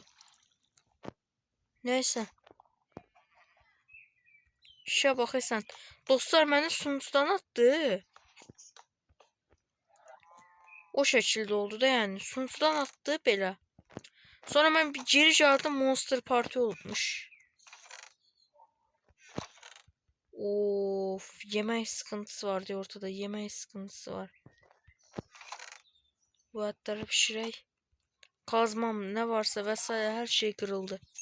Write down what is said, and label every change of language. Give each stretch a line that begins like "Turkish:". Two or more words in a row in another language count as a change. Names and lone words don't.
Azerbaijani: Neyse. İşə baxırsan. Dostlar, məni sunucudan atdı. O şəkildə oldu da, yəni. Sunucudan atdı belə. Sonra mən bir geri gəldim, Monster Party olmuş.
Turkish: Of, yemək sıkıntısı var diye ortada.
Azerbaijani: Yemək sıkıntısı var. Bu etleri pişirək.
Turkish: Kazmam ne varsa vesaire her şey kırıldı.